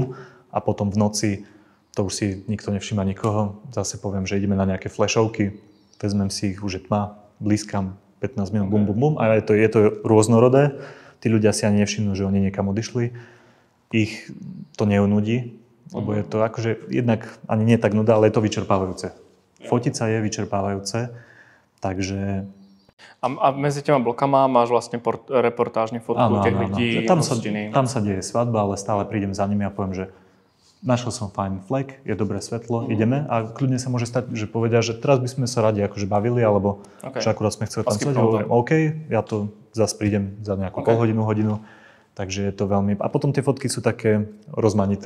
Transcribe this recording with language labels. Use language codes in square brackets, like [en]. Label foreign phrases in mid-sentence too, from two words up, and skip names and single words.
[sk] A potom v noci, to už si nikto nevšíma nikoho, zase poviem, že ideme na nejaké flashovky, vezmem si ich, už je tma, blízkam 15 minút, bum, bum, bum. A je to rôznorodé. Tí ľudia si ani nevšimnú, že oni niekam odišli. Ich to neunudí, lebo je to akože jednak ani nie tak nuda, ale je to vyčerpávajúce. Fotiť sa je vyčerpávajúce, takže... [cs] A mezi těma blokama máš vlastně reportážní fotku těch lidí, [sk] tam sa deje svadba, ale stále prídem za nimi a poviem, že našiel som fajn flek, je dobré svetlo, ideme a kľudne sa môže stať, že povedia, že teraz by sme sa radi akože bavili, alebo že akurát sme chceli tancovať. OK, ja to zase prídem za nejakú pol hodinu, hodinu. Takže je to veľmi... A potom tie fotky sú také rozmanité.